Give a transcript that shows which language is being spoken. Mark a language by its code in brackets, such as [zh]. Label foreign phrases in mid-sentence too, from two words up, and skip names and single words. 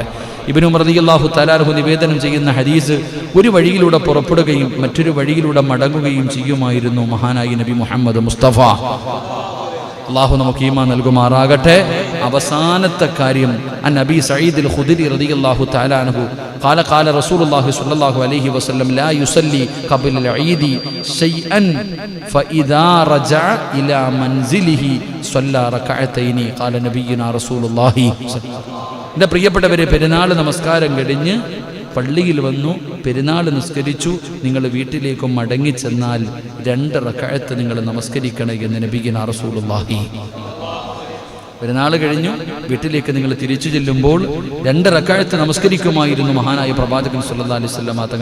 [ml] ഇബ്നു ഉമർ [ar] رضي الله تعالى عنه [ml] നിവേദനം ചെയ്യുന്ന ഹദീസ്, ഒരു വഴിയിലൂടെ പുറപ്പെടുകയും മറ്റൊരു വഴിയിലൂടെ മടങ്ങുകയും ചെയ്യുമായിരുന്നു മഹാനായി നബി മുഹമ്മദ് മുസ്തഫ. അല്ലാഹു നമുക്ക് ഈമാൻ നൽകുമാറാകട്ടെ. അവസാനത്തെ കാര്യം, [ar] عن نبي سعيد الخدري رضي الله تعالى عنه قال قال رسول الله صلى الله عليه وسلم لا يصلي قبل العيد شيئا فإذا رجع إلى منزله صلى ركعتين قال نبينا رسول الله. [ml] എൻ്റെ പ്രിയപ്പെട്ടവരെ, പെരുന്നാൾ നമസ്കാരം കഴിഞ്ഞ് പള്ളിയിൽ വന്നു, പെരുന്നാൾ നിസ്കരിച്ചു, നിങ്ങൾ വീട്ടിലേക്ക് മടങ്ങിച്ചെന്നാൽ 2 റക്അത്ത് നിങ്ങൾ നമസ്കരിക്കണം എന്ന് [ar] نبينا رسول الله. [ml] പെരുന്നാൾ കഴിഞ്ഞു വീട്ടിലേക്ക് നിങ്ങൾ തിരിച്ചു ചെല്ലുമ്പോൾ 2 റക്അത്ത് നമസ്കരിക്കുമായിരുന്നു മഹാനായ പ്രവാചകൻ [ar] صلى الله عليه وسلم [ml] തങ്ങൾ.